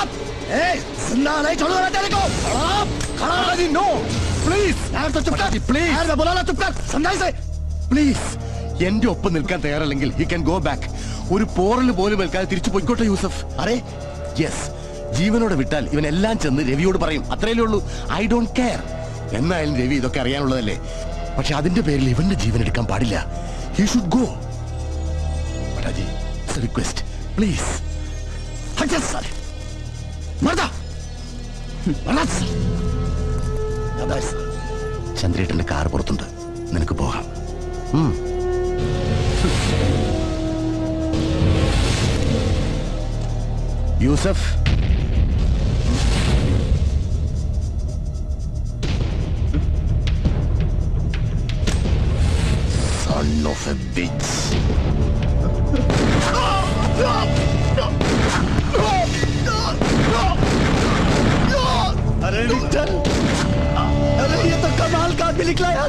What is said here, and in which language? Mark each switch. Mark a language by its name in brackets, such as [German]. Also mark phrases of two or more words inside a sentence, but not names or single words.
[Hindi] जिंदा नहीं छोड़ूंगा तेरे को. खड़ा रह. [English] no please [Hindi] यार, तो चुप कर प्लीज. यार मैं बोला ना चुप कर, समझाई से പ്ലീസ്. [Malayalam] എന്റെ ഒപ്പം നിൽക്കാൻ തയ്യാറല്ലെങ്കിൽ [English] he can go back. [Malayalam] ഒരു പോറൽ പോലും നിൽക്കാതെ തിരിച്ചു പോയിക്കോട്ടെ യൂസഫ്. അറേ യെസ്, ജീവനോടെ വിട്ടാൽ ഇവൻ എല്ലാം ചെന്ന് രവിയോട് പറയും, അത്രയല്ലേ ഉള്ളൂ. [English] I don't care. [Malayalam] എന്നായാലും രവി ഇതൊക്കെ അറിയാനുള്ളതല്ലേ. പക്ഷെ അതിന്റെ പേരിൽ ഇവന്റെ ജീവൻ എടുക്കാൻ പാടില്ല. [English] he should go. Battaji, it's a request please. [Malayalam] ചന്ദ്രേട്ടന്റെ കാർ പുറത്തുണ്ട്, നിനക്ക് പോകാം. യൂസഫ്, [English] son of a bitch. [Hindi] अरे विक्टर, अरे ये तो कमाल का आदमी निकला यार.